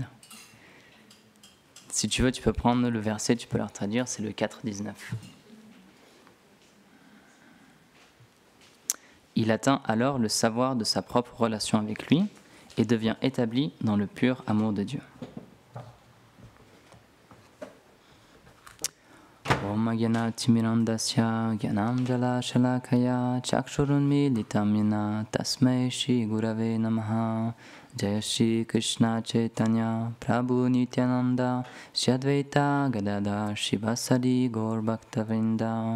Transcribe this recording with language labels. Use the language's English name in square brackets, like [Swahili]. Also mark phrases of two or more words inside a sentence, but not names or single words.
[French] Si tu veux, tu peux prendre le verset, tu peux le traduire, c'est le 4.19. Il atteint alors le savoir de sa propre relation avec lui et devient établi dans le pur amour de Dieu. [Sanskrit] Om Jnana Timirandasya Jnanam Jala Shalakaya Chakshurunmilitam Yena Tasmai Shri Gurave Namaha. Jaya Shri Krishna Chaitanya Prabhu Nityananda Shri Advaita Gadadhar Shivasadi Gaur Bhaktavrinda.